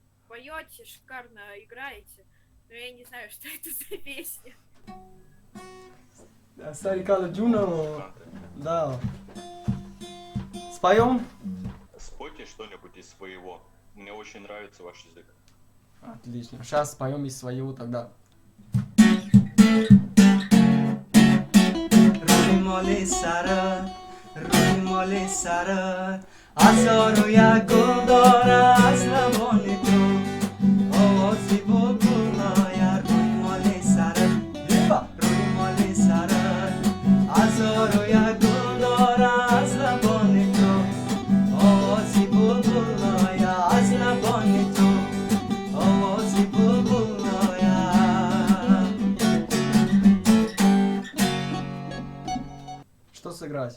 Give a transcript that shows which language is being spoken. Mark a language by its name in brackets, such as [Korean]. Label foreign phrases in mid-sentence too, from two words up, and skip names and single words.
[Russian] поете, шикарно играете, но я не знаю, что это за песня. Старика Джуна, да. Споем? Спойте что-нибудь из своего. Мне очень нравится ваш язык. Отлично. Сейчас споем из своего тогда. [Persian] روی مال سرت هزار و یک گل داره از لبان تو آوازی بلبل آید روی مال سرت روی مال سرت هزار و یک گل داره از لبان تو آوازی بلبل آید از لبان تو آوازی بلبل آید. [Russian] Что сыграть?